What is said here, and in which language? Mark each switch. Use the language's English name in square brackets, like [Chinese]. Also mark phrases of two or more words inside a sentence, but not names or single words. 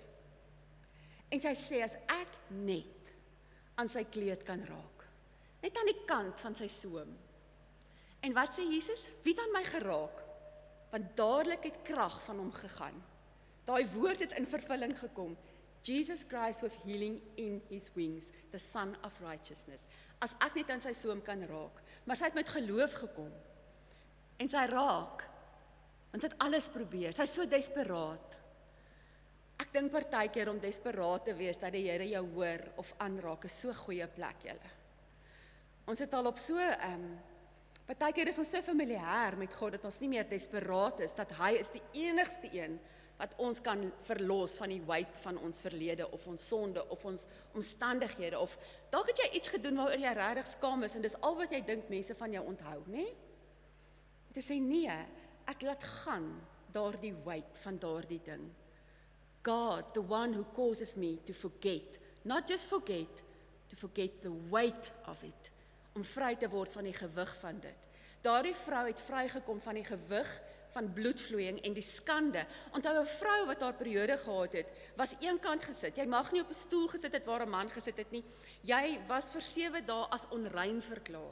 [Afrikaans] En sy sê, as ek net aan sy kleed kan raak, net aan die kant van sy soem. En wat sê Jesus? Wie het aan my geraak? Want dadelik het krag van hom gegaan. Daai woord het in vervulling gekom. [English] Jesus Christ with healing in his wings, the Son of Righteousness. [Afrikaans] As ek net aan sy soem kan raak, maar sy het met geloof gekom. En sy raak, want sy het alles probeer, sy is so desperaat. Ek dink partykeer om desperaat te wees, dat die Here jou hoor of aanraak, is so goeie plek julle. Ons het al op so, partykeer is ons so familier met God, dat ons nie meer desperaat is, dat hy is die enigste een, wat ons kan verlos van die weight van ons verlede, of ons sonde, of ons omstandighede, of dalk het jy iets gedoen waaroor jy regtig skaam is, en dis al wat jy dink mense van jou onthou, nee? Te sê nee, ek laat gaan daardie weight van daardie ding. [English] God, the one who causes me to forget, not just forget, to forget the weight of it, [Afrikaans] om vry te word van die gewig van dit. Daardie vrou het vrygekom van die gewig van bloedvloeiing en die skande. Onthou 'n vrou wat haar periode gehad het, was eenkant gesit. Jy mag nie op 'n stoel gesit het waar 'n man gesit het nie. Jy was vir 7 dae as onrein verklaar.